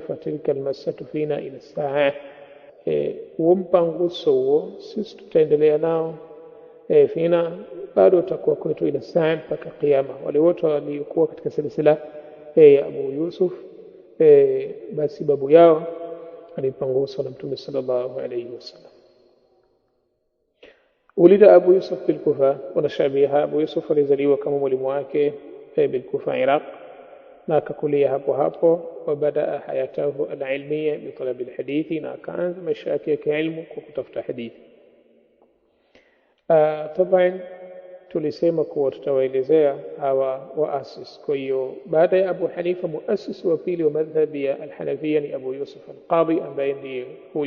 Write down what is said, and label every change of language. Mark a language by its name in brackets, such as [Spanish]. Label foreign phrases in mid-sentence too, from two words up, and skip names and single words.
[Arabic] فتلك المسحة فينا إلى الساعة, [Swahili] mpanguso huo sisi tutaendelea nao fina, bado utakuwa kwetu [Arabic] إلى الساعة, [Swahili] mpaka kiyama. Wale wote waliokuwa katika silsila ya Abu Yusuf, basi babu yao alipanguswa na Mtume [Arabic] صلى الله عليه وسلم. ولد أبو يوسف بالكوفة ونشأ أبو يوسف [Swahili] alizaliwa kama mwalimu wake بالكوفة Iraq, na akakulia hapo hapo. [Arabic] وبدأ حياته العلمية بطلب الحديث, [Swahili] na akaanza maisha yake ya kielimu kwa kutafuta hadithi. Taban tulisema kuwa tutawaelezea hawa waasis. Kwa hiyo baada ya Abu Hanifa, muasisi wa pili wa madhhabi ya al-Hanafiyya ni Abu Yusuf al-Qadhi, ambaye ndiye huyu.